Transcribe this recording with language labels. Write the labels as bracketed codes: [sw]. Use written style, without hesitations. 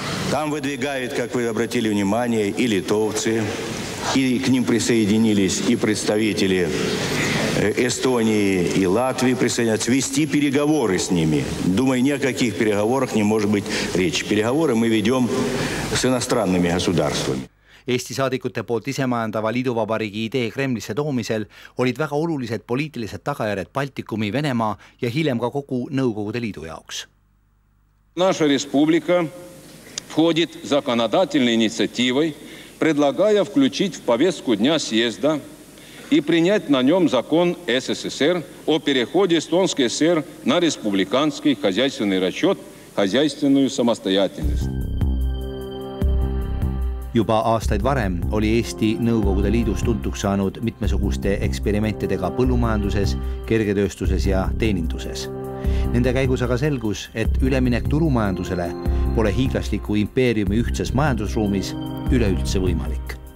[ru] Там выдвигают, как вы обратили внимание, и литовцы, и к ним присоединились и представители Эстонии и Латвии присоединяются, вести переговоры с ними. Думаю, ни о каких переговорах не может быть речи. Переговоры мы ведем с иностранными государствами. [et] Eesti saadikute poolt isemajandava liiduvabariigi idee Kremlisse toomisel olid väga olulised poliitilised tagajärjed Baltikumi, Venemaa ja hiljem ka kogu Nõukogude Liidu jaoks. [ru] Наша республика входит законодательной инициативой, предлагая включить в повестку дня съезда и принять на нем закон СССР о переходе Эстонской ССР на республиканский хозяйственный расчет, hajaiственную самостоятельность. [et] Juba aastaid varem oli Eesti Nõukogude Liidus tuntuks saanud mitmesuguste eksperimentidega põllumajanduses, kergetööstuses ja teeninduses. Nende käigus aga selgus, et üleminek turumajandusele pole hiiglasliku impeeriumi ühtses majandusruumis üleüldse võimalik.